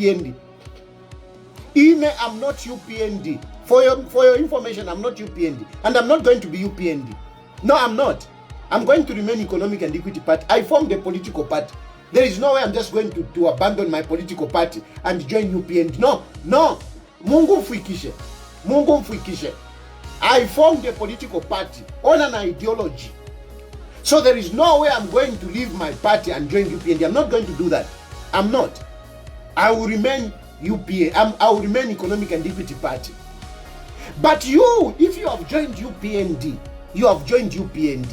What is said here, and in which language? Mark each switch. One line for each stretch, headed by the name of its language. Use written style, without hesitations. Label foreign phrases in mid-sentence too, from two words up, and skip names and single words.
English: I'm not UPND. I'm not UPND For your information, I'm not UPND, and I'm not going to be UPND. No, I'm not. I'm going to remain Economic and Equity Party. I formed a political party. There is no way I'm just going to abandon my political party and join UPND.
Bemba: No. Mungu mfuikishe. Mungu mfuikishe.
English: I formed a political party on an ideology. So there is no way I'm going to leave my party and join UPND. I'm not going to do that. I'm not. I will remain UPA. I will remain Economic and Equity Party. But you, if you have joined UPND, you have joined UPND.